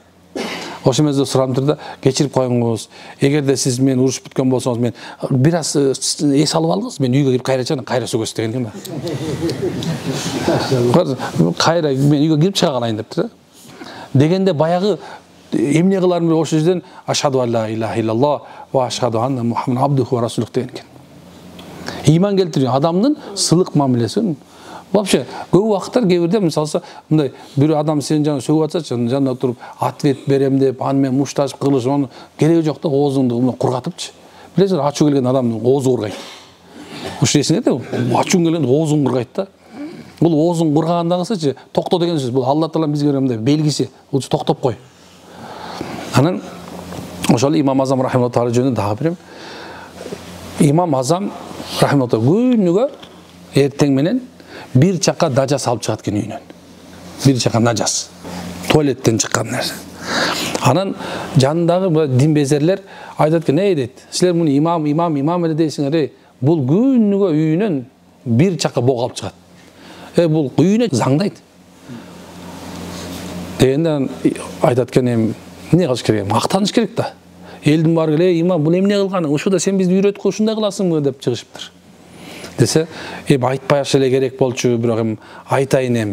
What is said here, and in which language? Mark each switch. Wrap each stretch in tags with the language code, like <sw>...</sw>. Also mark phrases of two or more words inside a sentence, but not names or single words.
<ky>Ошол мезгилде сурап турду да, кечирип коюңуз. Эгерде сиз менен урушуп бүткөн болсоңуз, мен бир аз эс алып алыңыз, мен үйгө кирип кайра чыгам, кайра сөгөсүз деген экен да. Кайра мен үйгө кирип чыга калайын дептир да. Дегенде баягы эмне кыларым деп ошол жерден</ky> <ar>أشهد أن لا إله إلا الله وأشهد أن محمدا عبده ورسوله</ar> <ky>деген экен. Иман келтирген адамдын сылык мамилеси. Вообще, көп убакыттар кээ бирде мисалы мындай бир адам сенин жаныңа сөгүп атсачы, жанына туруп ответ берем деп, аны менен мушташ кылыш, аны кереги жок да, оозуңду кургатыпчы. Билесиңер, ачуу келген адамдын оозу кургайт. Ушул эсиңерде, ачуу келгенде оозуң кургайт да. Бул оозуң кургагандагысычы токто деген сөз. Бул</ky> <ar>الله تعالى</ar> <ky>бизге берген белгиси. Бул токтоп кой. Анан ошол Имам Азам</ky> <ar>رحمه الله تعالى</ar> <ky>жөнүндө дагы бирем. Имам Азам</ky> <ar>رحمه الله تعالى</ar> <ky>күнүгө эртең менен бир чака нажас alып чыгат экен үйүнөн. Бир чака нажас. Туалеттен чыккан нерсе. Анан жанындагы динбезерлер айтат экен, дейт. Силер муну имам эле дейсиңер, бул күнүгө үйүнөн бир чака бог алып чыгат. Бул үйүнө заңдайт. Дегенде айтат экен, эмне кылыш керек? Мактаныш керек да. Элдин баары келе, имам бул эмне кылганың? Ушуда сен бизди үйрөткү, ушундай кыласыңбы деп чыгышыптыр. Десе, айтпаяш эле керек болчу, бирок эми айтайын эми.</ky>